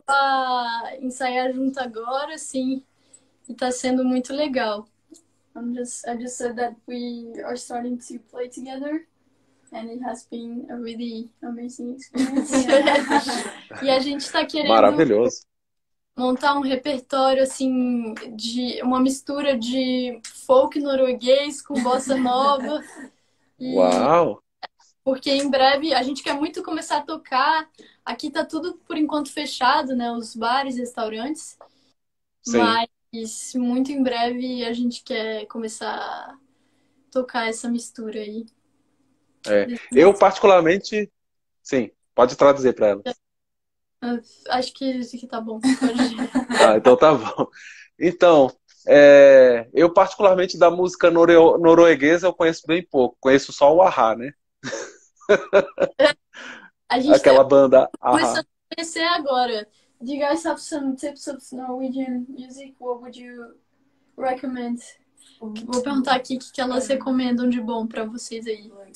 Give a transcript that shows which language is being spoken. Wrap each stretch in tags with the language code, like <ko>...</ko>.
<pt>a ensaiar junto agora, sim, e tá sendo muito legal.</pt> <en>I just said that we are starting to play together, and it has been a really amazing experience.</en> <pt>E a gente tá querendo Maravilhoso. montar um repertório, assim, de uma mistura de folk norueguês com bossa nova. E Uau! porque em breve a gente quer muito começar a tocar. Aqui tá tudo por enquanto fechado, né? Os bares, restaurantes. Sim. Mas muito em breve a gente quer começar a tocar essa mistura aí. Eu particularmente... Sim, pode traduzir para elas. Acho que isso aqui tá bom. Pode... Ah, então tá bom. Então, eu particularmente da música norueguesa eu conheço bem pouco. Conheço só o Ahá, né? A gente Aquela banda Ahá. começando a conhecer agora.</pt> <en>Do you guys have some tips of Norwegian music? What would you recommend?</en> <pt>Vou perguntar aqui o que elas recomendam de bom pra vocês aí.</pt>